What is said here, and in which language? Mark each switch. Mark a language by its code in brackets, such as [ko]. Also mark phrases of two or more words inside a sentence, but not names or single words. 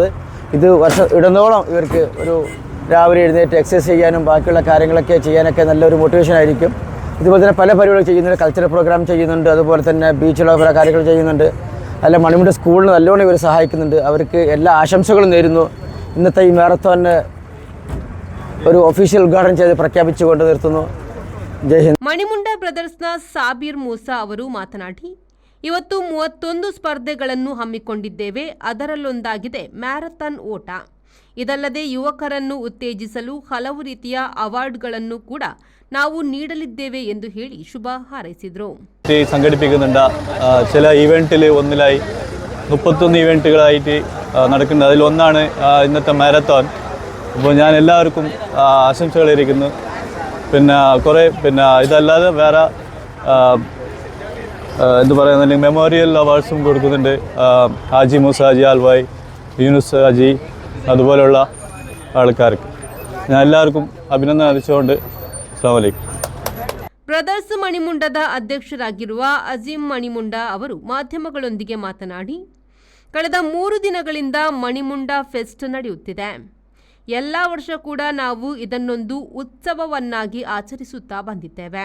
[ml] ഇത് ഇടുന്നോളം ഇവർക്ക് ഒരു രാവിലെ എഴുന്നേറ്റ് എക്സസൈസ് ചെയ്യാനും ബാക്കിയുള്ള കാര്യങ്ങളൊക്കെ ചെയ്യാനൊക്കെ നല്ലൊരു മോട്ടിവേഷൻ ആയിരിക്കും. ഇതുപോലെ തന്നെ പല പരിപാടികൾ ചെയ്യുന്നുണ്ട്, [en] cultural program [ml] ചെയ്യുന്നുണ്ട്, അതുപോലെ തന്നെ ബീച്ചിലുള്ള പല കാര്യങ്ങൾ ചെയ്യുന്നുണ്ട്. അല്ല മണിമുണ്ട സ്കൂളിന് നല്ലോണം ഇവർ സഹായിക്കുന്നുണ്ട്. അവർക്ക് എല്ലാ ആശംസകളും നേരുന്നു. ഇന്നത്തെ ഈ മാരത്തോണിന് ഒരു ഒഫീഷ്യൽ ഉദ്ഘാടനം ചെയ്ത് പ്രഖ്യാപിച്ചുകൊണ്ട് നിർത്തുന്നു. [hi] जय हिंद. [kn] ಮಣಿಮುಂಡ ಬ್ರದರ್ಸ್ನ ಸಾಬೀರ್ ಮೂಸಾ ಅವರು ಮಾತನಾಡಿ, ಇವತ್ತು 31 ಸ್ಪರ್ಧೆಗಳನ್ನು ಹಮ್ಮಿಕೊಂಡಿದ್ದೇವೆ. ಅದರಲ್ಲೊಂದಾಗಿದೆ ಮ್ಯಾರಥಾನ್ ಓಟ. ಇದಲ್ಲದೆ ಯುವಕರನ್ನು ಉತ್ತೇಜಿಸಲು ಹಲವು ರೀತಿಯ അവാർഡുಗಳನ್ನು ಕೂಡ ನಾವು ನೀಡಲಿದ್ದೇವೆ ಎಂದು ಹೇಳಿ ಶುಭ ಹಾರೈಸಿದರು. [ml] സംഘടിപ്പിക്കുന്നുണ്ട്. ചില ഇവന്റിൽ ഒന്നിലായി 31 ഇവന്റുകളായിട്ട് നടക്കുന്നത്. അതിലൊന്നാണ് ഇന്നത്തെ മാരത്തോൺ. അപ്പോൾ ഞാൻ എല്ലാവർക്കും ആശംസകൾ ഇരിക്കുന്നു. പിന്നെ കുറേ ഇതല്ലാതെ വേറെ എന്ത് പറയുന്നത് [en] memorial awards [ml] കൊടുക്കുന്നുണ്ട്. ഹാജി മൂസ ഹാജി ആൽവായ്, യൂനുസ് ഹാജി, അതുപോലെയുള്ള ആൾക്കാർക്ക് ഞാൻ എല്ലാവർക്കും അഭിനന്ദനം അറിയിച്ചുകൊണ്ട് [ar] السلام عليكم. [kn] ಬ್ರದರ್ಸ್ ಮಣಿಮುಂಡದ ಅಧ್ಯಕ್ಷರಾಗಿರುವ ಅಜೀಂ ಮಣಿಮುಂಡ ಅವರು ಮಾಧ್ಯಮಗಳೊಂದಿಗೆ ಮಾತನಾಡಿ, ಕಳೆದ 3 ದಿನಗಳಿಂದ ಮಣಿಮುಂಡ ಫೆಸ್ಟ್ ನಡೆಯುತ್ತಿದೆ. ಎಲ್ಲ ವರ್ಷ ಕೂಡ ನಾವು ಇದನ್ನೊಂದು ಉತ್ಸವವನ್ನಾಗಿ ಆಚರಿಸುತ್ತಾ ಬಂದಿದ್ದೇವೆ.